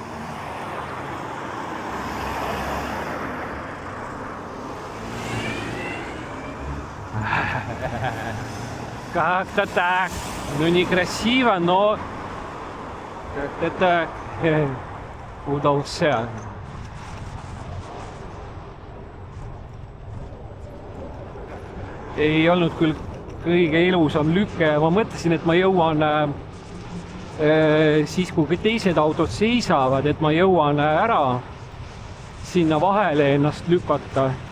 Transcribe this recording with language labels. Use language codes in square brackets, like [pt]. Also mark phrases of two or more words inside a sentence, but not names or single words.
[ru] Как-то так. Ну, некрасиво, но как-то так удался. [et] Ei olnud küll kõige ilusam lüke, ma mõtlesin, et ma jõuan siis, kui teised autod seisavad, et ma jõuan ära sinna vahele ennast lükata.